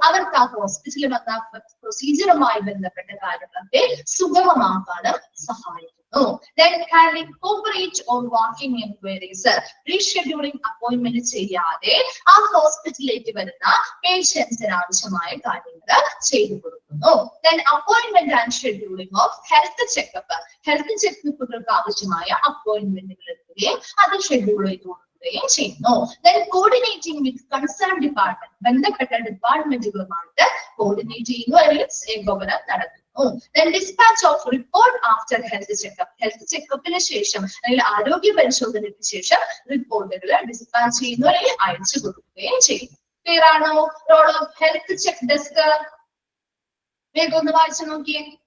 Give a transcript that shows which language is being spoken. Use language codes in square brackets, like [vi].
[ml] അവർക്ക് ആ ഹോസ്പിറ്റലിൽ വന്ന പ്രൊസീജിയറുമായി ബന്ധപ്പെട്ട കാര്യങ്ങളൊക്കെ സുഗമമാക്കാനും സഹായിക്കുന്നു. [en] Then handling corporate or walking inquiries. Rescheduling appointment [ml] ചെയ്യാതെ ആ ഹോസ്പിറ്റലിലേക്ക് വരുന്ന പേഷ്യൻസിന് ആവശ്യമായ കാര്യങ്ങൾ ചെയ്തു കൊടുക്കുന്നു. [en] Then appointment and scheduling of health checkup. [ml] Health ചെക്കപ്പുകൾക്ക് ആവശ്യമായ അപ്പോയിന്റ്മെന്റുകൾ എടുക്കുകയും അത് ഷെഡ്യൂൾ ചെയ്ത് കൊടുക്കുകയും ചെയ്യുന്നു. [en] Then coordinating with concerned department. [ml] ബന്ധപ്പെട്ട ഡിപ്പാർട്ട്മെന്റുകളുമായിട്ട് കോർഡിനേറ്റ് ചെയ്യുന്നു അല്ലെങ്കിൽ ഏകോപനം നടത്തുന്നു. [en] Then dispatch of report after health checkup. [ml] Health ചെക്കപ്പിന് ശേഷം അല്ലെങ്കിൽ ആരോഗ്യ പരിശോധനയ്ക്ക് ശേഷം റിപ്പോർട്ടുകൾ ഡിസ്പാച്ച് ചെയ്യുന്നു അല്ലെങ്കിൽ അയച്ചു കൊടുക്കുകയും ചെയ്യുന്നു. ക്ലിയർ ആണോ? [en] role of health check desk [ml] വേഗം ഒന്ന് വായിച്ചു നോക്കിയേ.